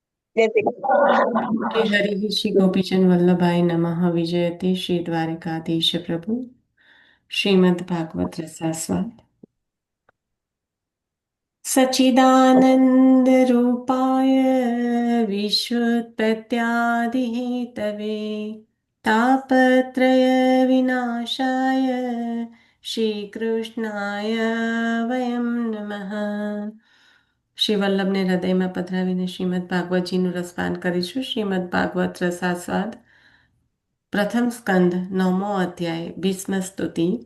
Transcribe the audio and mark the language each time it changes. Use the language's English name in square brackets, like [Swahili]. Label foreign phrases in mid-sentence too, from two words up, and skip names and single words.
[Gujarati] જય શ્રી કૃષ્ણ. [Sanskrit] श्री हरि श्री गोपीचंद वल्लभाय नमः विजयते श्री द्वारिकाधीश प्रभु श्रीमद् भागवत रसास्वाद सच्चिदानंद रूपाय विश्वोत्पत्त्यादिहेतवे तापत्रय विनाशाय શ્રીકૃષ્ણાય વયમ નમઃ. [Gujarati] શ્રી વલ્લભને હૃદયમાં પધરાવીને શ્રીમદ્ ભાગવતજીનું રસપાન કરીશું. શ્રીમદ્ ભાગવત રસાસ્વાદ પ્રથમ સ્કંદ નવમો અધ્યાય ભીષ્મ સ્તુતિ.